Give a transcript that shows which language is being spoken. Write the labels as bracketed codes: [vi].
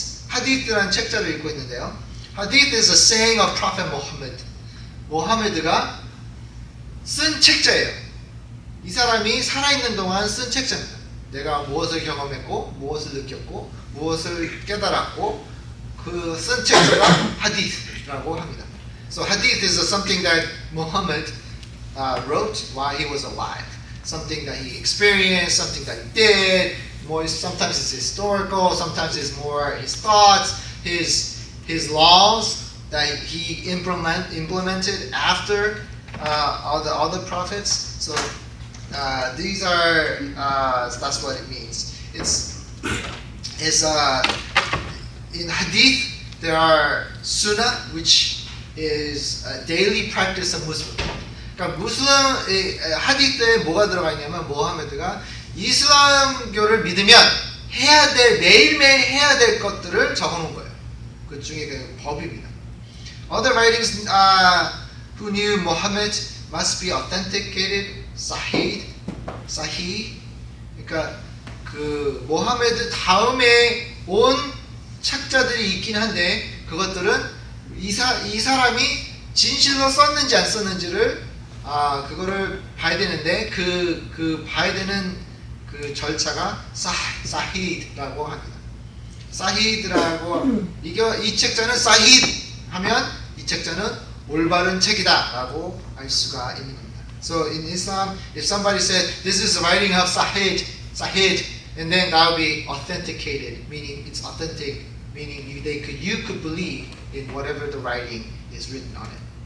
[ko] Hadith라는 책자를 읽고 있는데요. [en] Hadith is a saying of Prophet Muhammad. [ko] 모하메드가 쓴 책자예요. 이 사람이 살아있는 동안 쓴 책자입니다. 내가 무엇을 경험했고, 무엇을 느꼈고, 무엇을 깨달았고, 그 쓴 책자가 Hadith라고 합니다. [en] So Hadith is something that Muhammad wrote while he was alive. Something that he experienced, something that he did. Sometimes it's historical, sometimes it's more his thoughts, his laws that he implemented after all the other prophets. So these are that's what it means. It's in Hadith there are Sunnah, which is a daily practice of Muslim. [ko] 그러니까 하디스에 뭐가 들어가 있냐면 모하메드가 이슬람교를 믿으면 매일매일 해야 될 것들을 적어놓은 거예요. 그 중에 그 법입니다. [en] Other writings who knew Muhammad must be authenticated, sahih. [ko] 그러니까 그 모하메드 다음에 온 책자들이 있긴 한데 그것들은 이 사람이 진실로 썼는지 안 썼는지를 그거를 봐야 되는데 그 봐야 되는 그 절차가 사히드라고 합니다. 사히드라고 이 책자는 사히드 하면 이 책자는 올바른 책이다라고 알 수가 있는 겁니다. [en] So in Islam, if somebody said this is the writing of Sahih, and then that will be authenticated, meaning it's authentic, meaning you could believe in whatever the writing is written on it.